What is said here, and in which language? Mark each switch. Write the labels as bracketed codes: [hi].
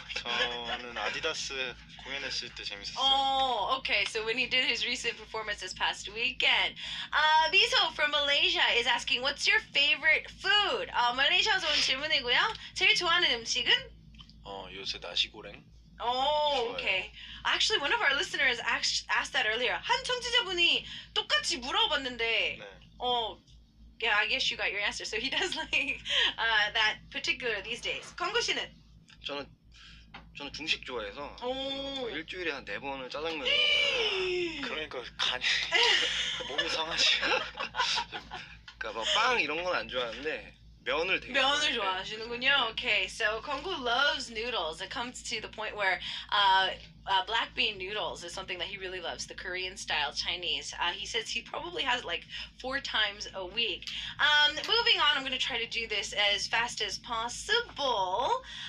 [ko] 저는 아디다스 공연했을 때 재밌었어요. [en] Oh, okay. So when he did his recent performance this past weekend. Miso from Malaysia is asking, what's your favorite food? [ko] 말레이시아에서 온 질문이고요. 제일 좋아하는 음식은? 요새 나시고랭. [en] Oh, okay. Actually, one of our listeners asked that earlier. [ko] 한 청취자분이 똑같이 물어봤는데, 네. [en] yeah, I guess you got your answer. So he does like that particular these days. [ko] 건구 씨는? 저는 중식 좋아해서 오. 일주일에 한 4번을 짜장면을 그러니까 간이 몸이 상하지. 그러니까 뭐 빵 이런 건 안 좋아하는데 면을 되게 면을 좋아하시는군요. [en] Okay, so Kongu loves noodles. It comes to the point where black bean noodles is something that he really loves, the Korean style Chinese. He says he probably has it like 4 times a week. Moving on, I'm going to try to do this as fast as possible.